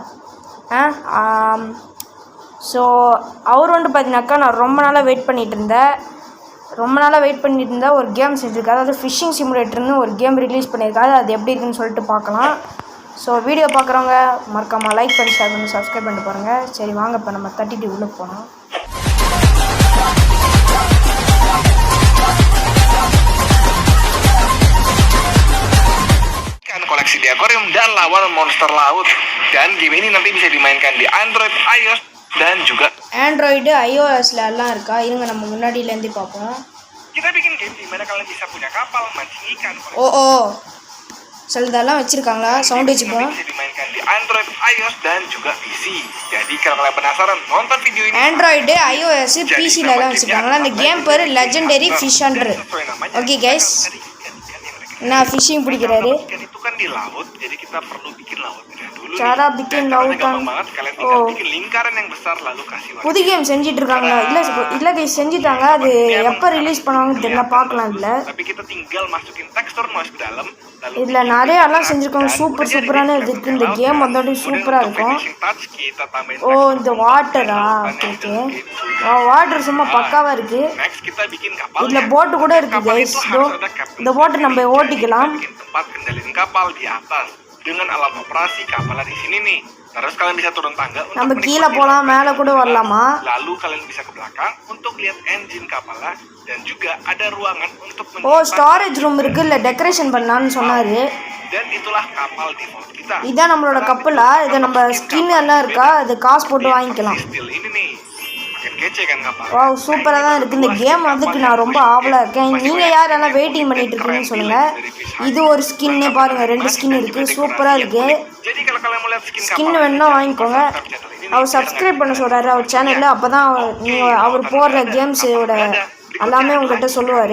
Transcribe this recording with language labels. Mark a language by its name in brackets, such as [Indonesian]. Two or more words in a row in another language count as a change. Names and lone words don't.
[Tamil] ஸோ அவர் வந்துட்டு பார்த்தீங்கன்னாக்கா நான் ரொம்ப நாளாக வெயிட் பண்ணிகிட்டு இருந்தேன். ஒரு கேம் செஞ்சுருக்காரு. அதாவது ஃபிஷிங் சிமுலேட்டர்னு ஒரு கேம் ரிலீஸ் பண்ணியிருக்காரு. அது எப்படி இருக்குன்னு சொல்லிட்டு பார்க்கலாம். ஸோ வீடியோ பார்க்குறவங்க மறக்காமல் லைக் பண்ணி ஷேர் பண்ணி சப்ஸ்கிரைப் பண்ணிட்டு பாருங்கள். சரி வாங்க இப்போ நம்ம 32 உள்ளே போனோம். [Indonesian] Koleksi di akuarium dan lawan monster laut, dan game ini nanti bisa dimainkan di Android, iOS dan juga Android, [Tamil] iOSல எல்லாம் இருக்கா? இருங்க நம்ம முன்னாடியிலேருந்து பார்ப்போம். [Indonesian] Kita bikin game di mana kalian bisa punya kapal, mancing ikan. [Tamil] சிலதெல்லாம் வச்சிருக்காங்களா? சவுண்ட் வச்சுப்போம். [Indonesian] Bisa dimainkan di Android, iOS dan juga PC. Jadi kalau kalian penasaran nonton video ini. Android, [Tamil] iOS, PC-ல எல்லாம் வச்சிருக்காங்களா? இந்த கேம் பேரு லெஜெண்டரி ஃபிஷ் ஹண்டர். [English] okay guys, [Tamil] நான் ஃபிஷிங் பிடிக்கிறாரு. [Indonesian] Itu kan di laut, jadi kita perlu bikin lautnya dulu. cara bikin lautan. Kalian tinggal bikin lingkaran yang besar lalu kasih warna. [Tamil] புது கேம் செஞ்சிட்டு இருக்காங்களா? இல்ல கைஸ் செஞ்சிட்டாங்க. அது எப்ப ரிலீஸ் பண்ணுவாங்கன்னு தெரியல, பார்க்கலாம். இல்ல [Indonesian] tapi kita tinggal masukin tekstur noise ke dalam. [Tamil] இதுல நிறைய எல்லாம் செஞ்சிருக்காங்க. சூப்பரான இது இருக்கு. இந்த கேம் வந்தோட சூப்பரா இருக்கும். இந்த வாட்டரா? [English] okay water [Tamil] சும்மா பக்காவா இருக்கு. இதுல போட் கூட இருக்கு கைஸ். இந்த போட் நம்ம ஓட்டிக்கலாம். [Indonesian] tempat kendaliin kapal di atas dengan alat operasi kapalnya di sini nih. Terus kalian bisa turun tangga [Tamil] நம்ம கீழ போலாம், மேல கூட வரலாமா? [Indonesian] Lalu kalian bisa ke belakang untuk lihat engine kapalnya dan juga ada ruangan untuk [English] storage room [Tamil] இருக்கு. இல்ல டெக்கரேஷன் பண்ணலாம்னு சொன்னாரு. [Indonesian] Dan itulah kapal default kita. [Tamil] இதான் நம்மளோட கப்பலா? இது நம்ம ஸ்கின் எல்லாம் இருக்கா? அது காசு போட்டு வாங்கிக்கலாம். [Indonesian] Ini nih. Makin kece kan kapal. [Tamil] வாவ் சூப்பரா தான் இருக்கு. இந்த கேம் அதுக்கு நான் ரொம்ப ஆவலா இருக்கேன். நீங்க யாரெல்லாம் வெயிட்டிங் பண்ணிட்டு இருக்கீங்கன்னு சொல்லுங்க. இது ஒரு ஸ்கின் பாருங்க, 2 ஸ்கின் இருக்கு. சூப்பரா இருக்கு. ஸ்கின் வேணும்னா வாங்கிக்கோங்க. அவர் சப்ஸ்கிரைப் பண்ண சொல்றாரு அவர் சேனல்ல. அப்பதான் அவர் போடுற கேம்ஸோட எல்லாமே உங்ககிட்ட சொல்லுவாரு.